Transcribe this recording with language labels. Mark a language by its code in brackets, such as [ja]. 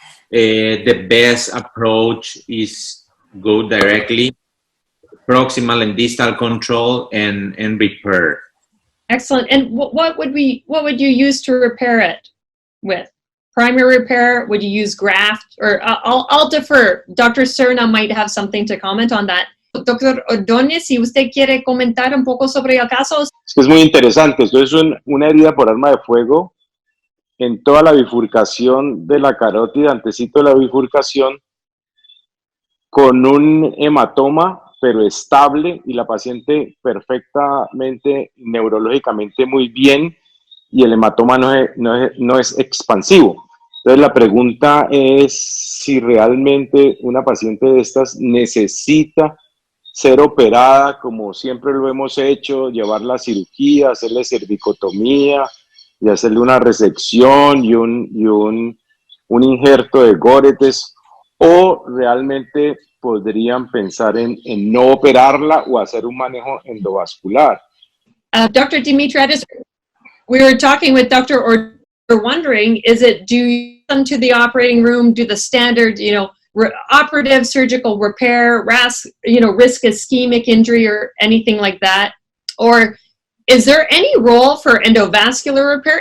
[en] The best approach is go directly, proximal and distal control, and repair. Excellent. And what would you use to repair it with? Primary repair? Would you use graft? Or I'll defer. Dr. Serna might have something to comment on that. [es] Doctor Ordóñez, si usted quiere comentar un poco sobre el caso. Es muy interesante. Esto es una herida por arma de fuego en toda la bifurcación de la carótida, antecito de la bifurcación, con un hematoma, pero estable, y la paciente perfectamente, neurológicamente muy bien, y el hematoma no es expansivo. Entonces la pregunta es si realmente una paciente de estas necesita ser operada como siempre lo hemos hecho, llevarla a cirugía, hacerle cervicotomía y hacerle una resección y un injerto de góretes, o realmente podrían pensar en no operarla o hacer un manejo endovascular. [en] Dr. Demetriades, we were talking with Dr. Or wondering, do you come to the operating room, do the standard, operative surgical repair, risk ischemic injury or anything like that? Or is there any role for endovascular repair?